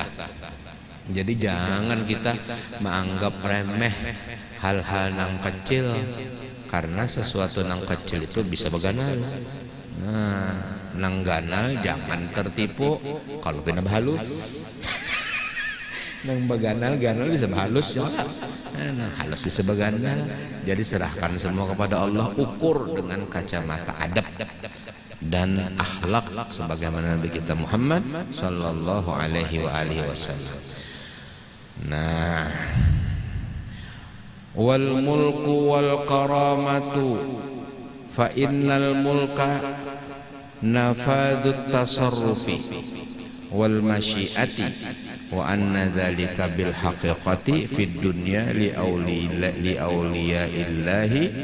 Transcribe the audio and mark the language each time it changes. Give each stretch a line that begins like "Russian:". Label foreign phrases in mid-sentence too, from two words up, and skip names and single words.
Indonesian: Jadi jangan kita menganggap remeh hal-hal nang kecil, karena sesuatu nang kecil itu bisa beganal.
Banjar: Nah, nang ganal jangan tertipu kalau kena halus. Nang beganal bisa halus ya. Nah, halus bisa beganal.
Indonesian: Jadi serahkan semua kepada Allah, ukur dengan kacamata adab dan akhlak sebagaimana Nabi kita Muhammad
Arabic: صلى الله عليه وسلم. نعم، والملك والكرامة فإن الملك نفاذ التصرف والمشيئة وأن ذلك بالحقيقة في الدنيا لأولياء الله